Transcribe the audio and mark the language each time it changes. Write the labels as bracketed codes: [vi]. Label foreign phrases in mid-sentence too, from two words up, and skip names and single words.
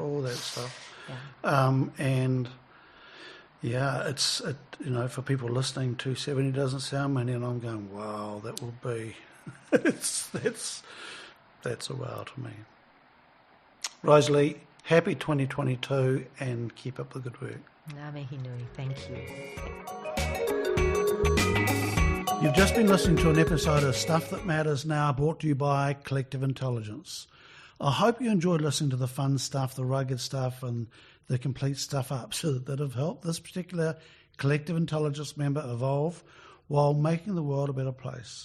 [en] It's for people listening, 270 doesn't sound many, and I'm going, wow, that will be... that's a wow to me. Rosalie, happy 2022 and keep up the good work. [mi] Ngā mihi nui, [en] thank you. You've just been listening to an episode of Stuff That Matters Now, brought to you by Collective Intelligence. I hope you enjoyed listening to the fun stuff, the rugged stuff, and the complete stuff-ups that have helped this particular Collective Intelligence member evolve while making the world a better place.